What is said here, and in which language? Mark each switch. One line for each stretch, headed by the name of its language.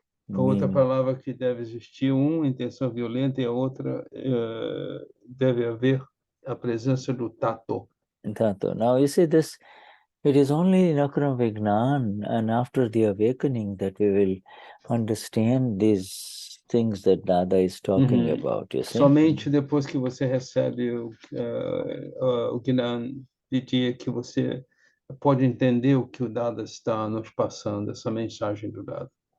Portuguese: A outra palavra que deve existir, intenção violenta, e a outra deve haver a presença do tato.
English: Now you see this, It is only in Akram Vignan and after the awakening that we will understand these things that Dada is talking about, you see.
Portuguese: Somente depois que você recebe o Gnani Vidya que você pode entender o que o Dada está nos passando, essa mensagem do Dada.